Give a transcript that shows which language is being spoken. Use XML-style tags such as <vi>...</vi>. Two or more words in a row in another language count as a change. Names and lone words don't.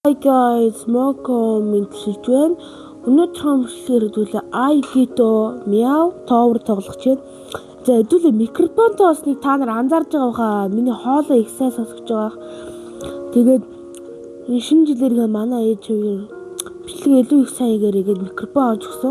<en>Hi guys, welcome into join.</en> <mn>Өнөөдөр хамтлагаар хэдүүлээ Aigito Meow Tower тоглох чинь. За хэдүүлээ микрофонтой болсныг та нар анзаарж байгаа баха. Миний хоолой их сайн сонсож байгаа. Тэгээд энэ шинэ жилээр манай ээж хоёр бичлэг илүү их сайн хийгээрэй гээд микрофон авч өгсөн.</mn>